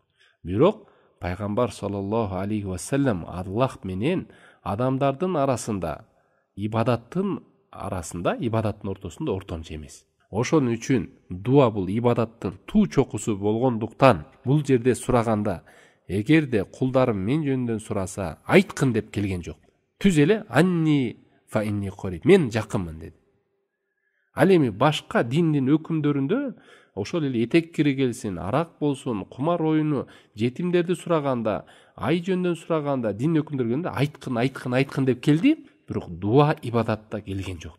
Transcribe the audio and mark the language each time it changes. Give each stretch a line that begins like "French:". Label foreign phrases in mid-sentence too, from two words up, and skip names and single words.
Kyrgyz: Бирок пайгамбар
Arabic: صلى الله عليه وسلم
Kyrgyz: Аллах менен адамдардын арасында, ибадаттын ортосунда ортомчу эмес. Ошон үчүн дуа бул ибадаттын туу чокусу болгондуктан бул жерде сураганда, эгерде кулдарым мен жөнүндөн сураса, айткын деп келген жок. Түз эле
Arabic: عني فإني قريب,
Kyrgyz: мен жакынмын деди. Ал эми башка диндин өкүмдөрүндө ошол эле этек кири келсин, арак болсун, кумар оюну, жетимдерди сураганда, ай жөндөн сураганда, дин өкүмдөргөндө айткын деп келди, бирок дуа ибадатта келген жок.